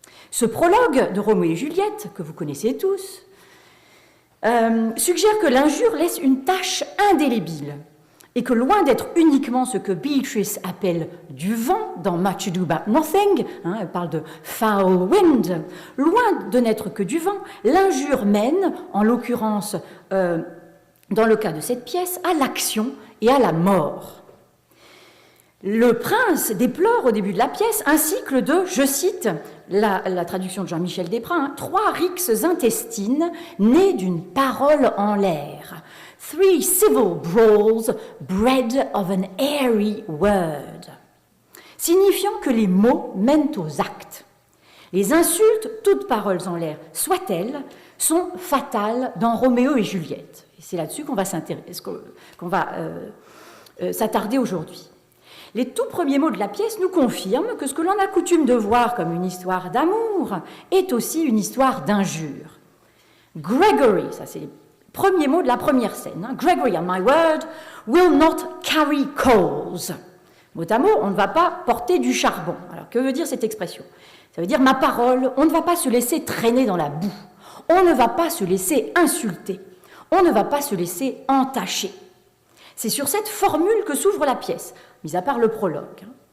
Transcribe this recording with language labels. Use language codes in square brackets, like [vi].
[fr] Ce prologue de Roméo et Juliette, que vous connaissez tous, suggère que l'injure laisse une tache indélébile et que loin d'être uniquement ce que Beatrice appelle du vent dans Much Ado About Nothing, elle parle de foul wind, loin de n'être que du vent, l'injure mène, en l'occurrence dans le cas de cette pièce, à l'action et à la mort. Le prince déplore au début de la pièce un cycle de, je cite la traduction de Jean-Michel Desprats, 3 rixes intestines nées d'une parole en l'air. [en] 3 civil brawls bred of an airy word. [fr] Signifiant que les mots mènent aux actes. Les insultes, toutes paroles en l'air soient-elles, sont fatales dans Roméo et Juliette. Et c'est là-dessus qu'on va s'attarder aujourd'hui. Les tout premiers mots de la pièce nous confirment que ce que l'on a coutume de voir comme une histoire d'amour est aussi une histoire d'injure. Gregory, ça c'est les premiers mots de la première scène. [en] Gregory, on my word, will not carry coals. [fr] Mot à mot, on ne va pas porter du charbon. Alors, que veut dire cette expression? Ça veut dire, ma parole, on ne va pas se laisser traîner dans la boue. On ne va pas se laisser insulter. On ne va pas se laisser entacher. C'est sur cette formule que s'ouvre la pièce, mis à part le prologue.